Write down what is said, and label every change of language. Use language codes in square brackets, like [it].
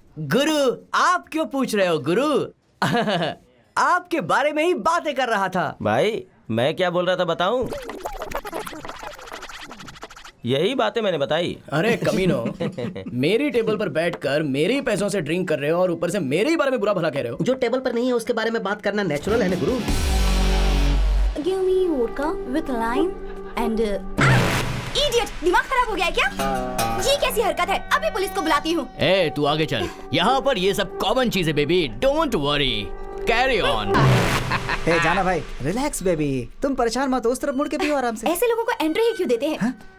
[hi] गुरु, आप क्यों पूछ रहे हो गुरु? आपके बारे में ही बातें कर रहा था। भाई मैं क्या बोल रहा था बताऊं? यही बातें मैंने बताई। अरे कमीनो, मेरी टेबल पर बैठकर मेरे ही पैसों से ड्रिंक कर रहे हो और ऊपर से मेरे ही बारे में बुरा भला कह रहे हो। जो टेबल पर नहीं है उसके बारे में बात करना नेचुरल है ना गुरु। [en] Give me vodka with lime and. Idiot! [hi] दिमाग खराब हो गया है क्या? ये कैसी हरकत है? अभी पुलिस को बुलाती हूँ। ए तू आगे चल, यहाँ पर ये सब कॉमन चीज है baby, [en] Don't worry, carry on. [hi] हे जाना भाई, रिलैक्स बेबी, तुम परेशान मत हो, उस तरफ मुड़ के पियो आराम से। ऐसे लोगों को एंट्री ही क्यों देते हैं?